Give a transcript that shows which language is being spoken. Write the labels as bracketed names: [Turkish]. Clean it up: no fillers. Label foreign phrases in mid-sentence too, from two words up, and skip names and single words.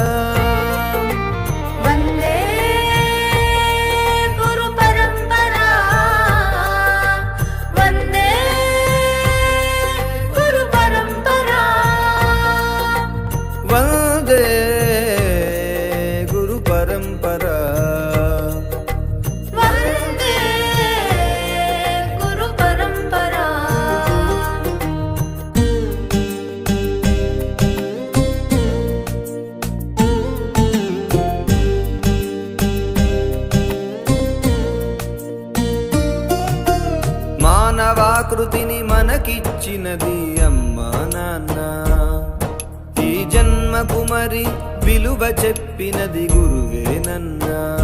[Sanskrit] वंदे गुरु परंपरा वंदे गुरु परंपरा वंदे गुरु परंपरा वंदे गुरु परंपरा. [Telugu] మానవాకృతిని మనకిచ్చినది అమ్మా నాన్న, ఈ జన్మకు మరి విలువ చెప్పినది గురువేనన్నా.